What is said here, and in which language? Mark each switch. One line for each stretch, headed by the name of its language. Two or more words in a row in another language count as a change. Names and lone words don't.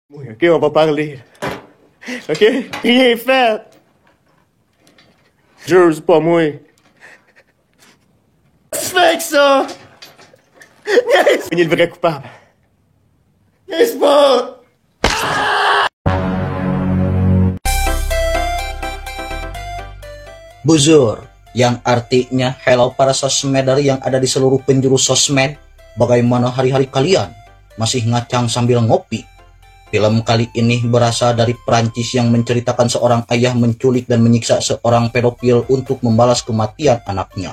French: Oui, ok, on va parler. Ok? Rien fait. Jure, c'est pas moi. Qu'est-ce que tu fais avec ça? Il est le vrai coupable. N'est-ce pas?
Indonesian: Buzzer, yang artinya hello para sosmeder yang ada di seluruh penjuru sosmed. Bagaimana hari-hari kalian? Masih ngacang sambil ngopi? Film kali ini berasal dari Prancis yang menceritakan seorang ayah menculik dan menyiksa seorang pedofil untuk membalas kematian anaknya.